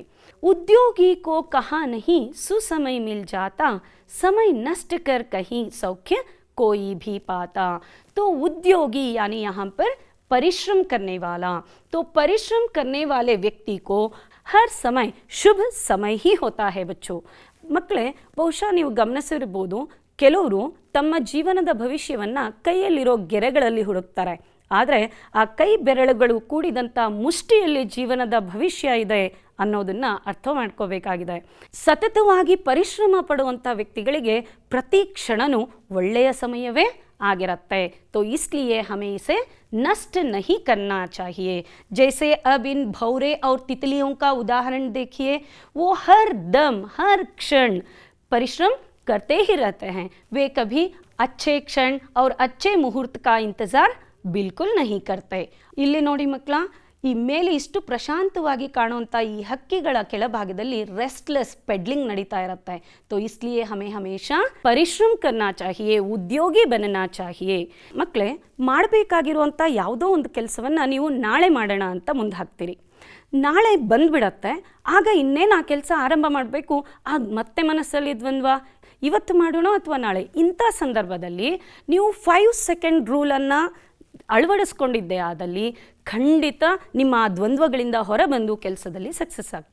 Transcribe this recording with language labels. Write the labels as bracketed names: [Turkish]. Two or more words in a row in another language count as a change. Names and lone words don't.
[Hindi] उद्योगी को कहाँ नहीं सुसमय मिल जाता, समय नष्ट कर कहीं सौख्य कोई भी पाता। तो उद्योगी यानी यहाँ पर परिश्रम करने वाला। तो परिश्रम करने वाले व्यक्ति को हर समय शुभ समय ही होता है बच्चों। [Kannada] ಮಕ್ಕಳೇ, ಬಹುಶಃ ನೀವು ಗಮನಿಸಿರಬಹುದು, ಕೆಲವರು ತಮ್ಮ ಜೀವನದ ಭವಿಷ್ಯವನ್ನು ಕೈಯಲ್ಲಿರೋ ಗೆರೆಗಳಲ್ಲಿ ಹುಡುಕ್ತಾರೆ. ಆದರೆ ಆ ಕೈ ಬೆರಳುಗಳು ಕೂಡಿದಂಥ ಮುಷ್ಟಿಯಲ್ಲಿ ಜೀವನದ ಭವಿಷ್ಯ ಇದೆ ಅನ್ನೋದನ್ನು ಅರ್ಥ ಮಾಡ್ಕೋಬೇಕಾಗಿದೆ. ಸತತವಾಗಿ ಪರಿಶ್ರಮ ಪಡುವಂಥ ವ್ಯಕ್ತಿಗಳಿಗೆ ಪ್ರತಿ ಕ್ಷಣನೂ ಒಳ್ಳೆಯ ಸಮಯವೇ ಆಗಿರುತ್ತೆ. [Hindi] तो इसलिए हमें इसे नष्ट नहीं करना चाहिए। जैसे अब इन भौरे और तितलियों का उदाहरण देखिए, वो हर दम हर क्षण परिश्रम करते ही रहते हैं। वे कभी अच्छे क्षण और अच्छे मुहूर्त का इंतज़ार बिल्कुल नहीं करते। [Kannada] ಇಲ್ಲಿ ನೋಡಿ ಮಕ್ಕಳ, ಈ ಮೇಲೆ ಇಷ್ಟು ಪ್ರಶಾಂತವಾಗಿ ಕಾಣುವಂಥ ಈ ಹಕ್ಕಿಗಳ ಕೆಳಭಾಗದಲ್ಲಿ [English] restless paddling [Kannada] ನಡೀತಾ ಇರುತ್ತೆ. [Hindi] तो इसलिए हमें हमेशा ಪರಿಶ್ರಮ करना चाहिए, ಉದ್ಯೋಗಿ बनना चाहिए। [Kannada] ಮಕ್ಕಳೇ, ಮಾಡಬೇಕಾಗಿರುವಂಥ ಯಾವುದೋ ಒಂದು ಕೆಲಸವನ್ನು ನೀವು ನಾಳೆ ಮಾಡೋಣ ಅಂತ ಮುಂದೆ ಹಾಕ್ತೀರಿ. ನಾಳೆ ಬಂದ್ಬಿಡತ್ತೆ. ಆಗ ಇನ್ನೇನು ಆ ಕೆಲಸ ಆರಂಭ ಮಾಡಬೇಕು, ಆಗ ಮತ್ತೆ ಮನಸ್ಸಲ್ಲಿ ದ್ವಂದ್ವ, ಇವತ್ತು ಮಾಡೋಣ ಅಥವಾ ನಾಳೆ. ಇಂಥ ಸಂದರ್ಭದಲ್ಲಿ ನೀವು 5 [English] second ruleನ್ನು [Kannada] ಅಳವಡಿಸ್ಕೊಂಡಿದ್ದೆ ಆದಲ್ಲಿ ಖಂಡಿತ ನಿಮ್ಮ ಆ ದ್ವಂದ್ವಗಳಿಂದ ಹೊರಬಂದು ಕೆಲಸದಲ್ಲಿ ಸಕ್ಸಸ್ ಆಗಿ.